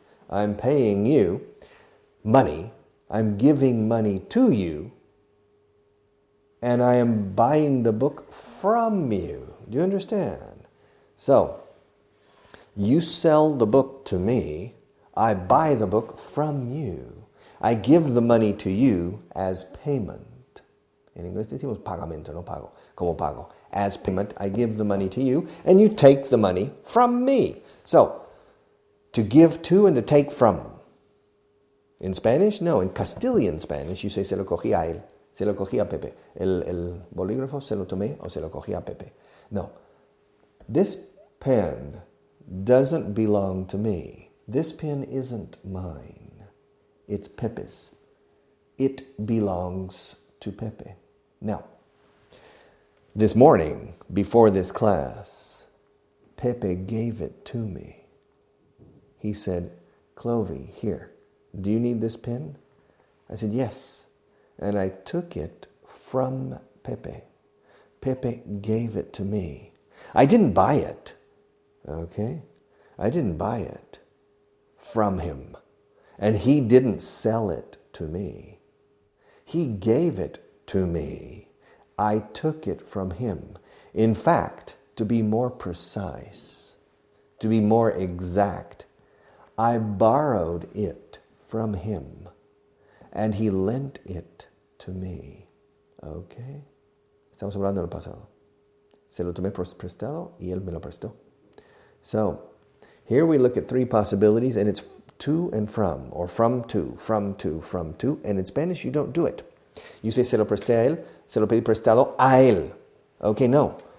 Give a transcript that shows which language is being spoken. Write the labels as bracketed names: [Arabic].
[English] I'm paying you money, I'm giving money to you, and I am buying the book from you. Do you understand? So, you sell the book to me, I buy the book from you. I give the money to you as payment. [Spanish] En inglés decimos pagamento, no pago, como pago. [English] As payment, I give the money to you, and you take the money from me. So, to give to and to take from. In Spanish? No, in Castilian Spanish, you say [Spanish] se lo cogí a él, se lo cogí a Pepe. El bolígrafo se lo tomé o se lo cogí a Pepe. No. [English] This pen doesn't belong to me. This pen isn't mine. It's Pepe's. It belongs to Pepe. Now, this morning, before this class, Pepe gave it to me. He said, Clovey, here, do you need this pen? I said, yes. And I took it from Pepe. Pepe gave it to me. I didn't buy it, okay? I didn't buy it from him. And he didn't sell it to me. He gave it to me. I took it from him. In fact, to be more precise, to be more exact, I borrowed it from him, and he lent it to me. Okay? [Spanish] Estamos hablando del pasado. Se lo tomé prestado y él me lo prestó. [English] So, here we look at three possibilities, and it's to and from, or from to, and in Spanish you don't do it. You say [Spanish] se lo presté a él, se lo pedí prestado a él. Okay, no.